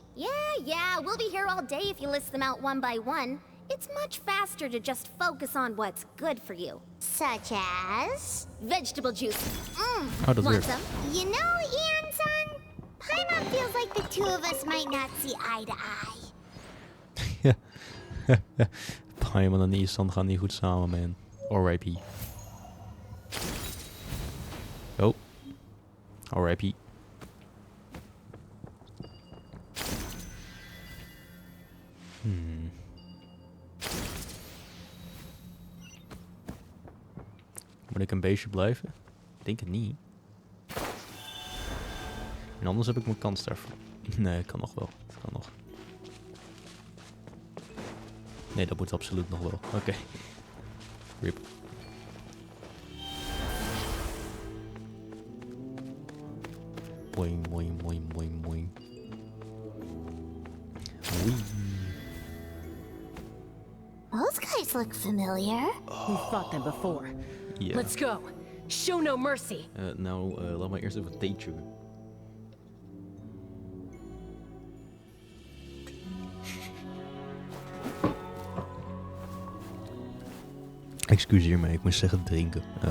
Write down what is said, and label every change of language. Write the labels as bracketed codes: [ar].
[en] Yeah, we'll be here all day if you list them out one by one. It's much faster to just focus on what's good for you. Such as? Vegetable juice. [nl] Oh, dat [en] Want [nl] werkt. [en] some? You know, Ian-san, Paimon feels like the two of us might not see eye to eye. [nl] Paimon en Isan gaan niet goed samen, man. R.I.P. Oh. R.I.P. Moet ik een beestje blijven? Ik denk het niet. En anders heb ik mijn kans daarvoor. Nee, het kan nog wel. Het kan nog. Nee, dat moet absoluut nog wel. Oké. Rip. Boing, boing, boing, boing, boing. Wee. [en] Those guys look familiar. We've fought them before. Yeah. Let's go. Show no mercy. [nl] Nou, laat maar eerst even thee chuggen. Excuseer mij, ik moest zeggen drinken.